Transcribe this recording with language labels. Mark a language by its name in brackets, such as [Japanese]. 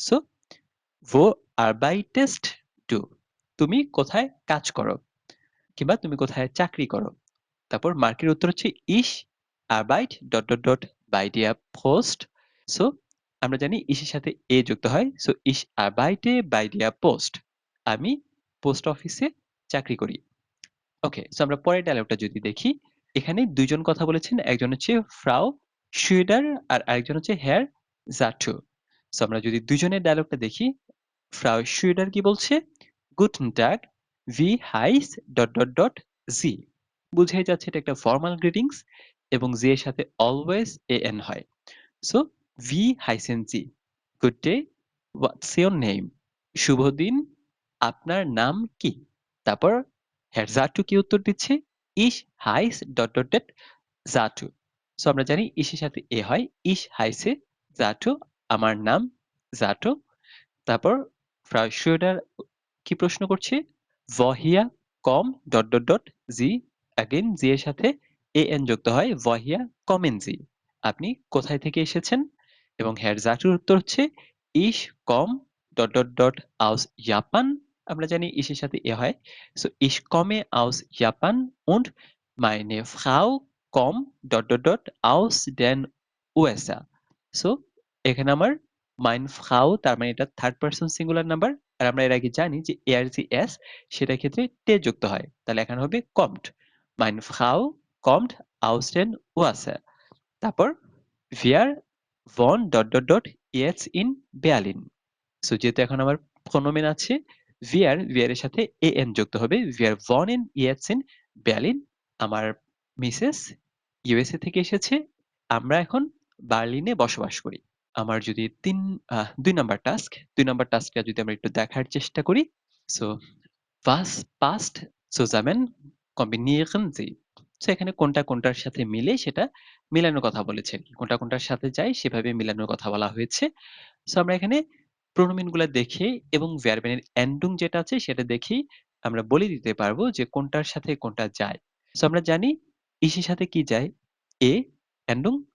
[Bangla] So [German] wo arbeitest du? [Bangla] তুমি কোথায় কাজ করো কিংবা তুমি কোথায় চাকরি করো? তারপর মার্কের উত্তর হচ্ছে ich arbeit ... [German] bei der Post. [Bangla] So আমরা জানি ich এর সাথে এ যুক্ত হয়। So [German] ich arbeite bei der Post. [Bangla] আমি পোস্ট অফিসে চাকরি করি। ওকে, সো আমরা পরের ডায়লগটা যদি দেখি, এখানে দুইজন কথা বলেছেন, একজন হচ্ছে ফ্রাউ শুইডার আর আরেকজন হচ্ছে হেয়ার জাটু। সো আমরা যদি দুইজনের ডায়লগটা দেখি, ফ্রাউ শুইডার কি বলছে [German] গুটন টাগ ভি হাইস ... জি। [Bangla] বুঝাই যাচ্ছে এটা একটা ফর্মাল গ্রিটিংস এবং জি এর সাথে অলওয়েজ এন হয়। [English] so [German] ভি হাইসেন জি, [English] Good day, what's your name? [Bangla] শুভ দিন, আপনার নাম কি? তারপর হ্যার জাটু কি উত্তর দিচ্ছে [German] ইস হাইস ... জাটু। [Bangla] সো আমরা জানি ইসের সাথে এ হয়, [German] ইস হাইসে জাটু, [Bangla] আমার নাম জাটু। তারপর ফ্রাউ শুইডার কি প্রশ্ন করছে [German] woher kommt ... [Bangla] জি, अगेन জি এর সাথে এন যুক্ত হয় [German] woher kommen Sie? [Bangla] আপনি কোথায় থেকে এসেছেন? এবং হ্যার জাটুর উত্তর হচ্ছে [German] ich komme ... aus Japan. [Bangla] আমরা জানি ইসের সাথে এ হয়। So [German] ich komme aus Japan und meine Frau kommt ... aus den USA. [Bangla] So এখানে আমার মাইন ফ্রাউ, তার মানে এটা থার্ড পারসন সিঙ্গুলার নাম্বার, আর আমরা এর আগে জানি যে এর যে এস সেটার ক্ষেত্রে তে যুক্ত হয়, তাহলে এখানে হবে commode. [German] মাইন ফ্রাউ কমট aus den USA. [Bangla] তারপর [German] wir wohnen ... jetzt in Berlin. [Bangla] So যেহেতু এখন আমার প্রোনোমেন আছে wir এর সাথে এন যুক্ত হবে, [German] wir wohnen jetzt in Berlin. [Bangla] আমার মিসেস ইউএসএ থেকে এসেছে, আমরা এখন বার্লিনে বসবাস করি। আমার যদি ২ নাম্বার টাস্ক, ২ নাম্বার টাস্কটা যদি আমরা একটু দেখার চেষ্টা করি। So [German] was passt zusammen kombinieren Sie? [Bangla] So এখানে কোনটা কোনটার সাথে মিলে সেটা মিলানোর কথা বলেছে। কোনটা কোনটার সাথে যায় সেভাবে মিলানোর কথা বলা হয়েছে। সো আমরা এখানে প্রোনোমিন গুলা দেখে এবং ভার্বের এন্ডুং যেটা আছে সেটা দেখেই আমরা বলে দিতে পারবো যে কোনটার সাথে কোনটা যায়। সো আমরা জানি ইসের সাথে কি যায় এ এন্ডুং।